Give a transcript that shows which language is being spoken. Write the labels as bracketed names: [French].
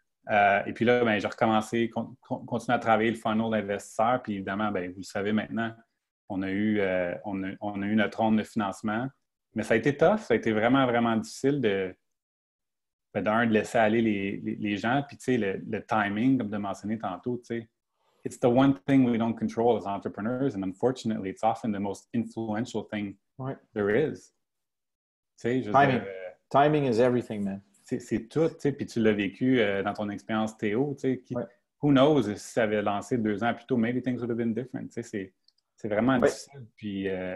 [French] Et puis là, ben, j'ai recommencé, continué à travailler le funnel d'investisseurs. Puis évidemment, ben, vous le savez maintenant, on a eu notre ronde de financement. Mais ça a été tough, ça a été vraiment, vraiment difficile de laisser aller les gens. Puis tu sais, le timing, comme tu as mentionné tantôt, tu sais, [English] it's the one thing we don't control as entrepreneurs. And unfortunately, it's often the most influential thing there is. [French] Tu sais, [English] Timing is everything, man. [French] C'est tout, tu sais, puis tu l'as vécu dans ton expérience Théo, tu sais, [English] who knows, [French] si ça avait lancé 2 ans plus tôt, [English] maybe things would have been different, [French] tu sais, c'est vraiment difficile, puis...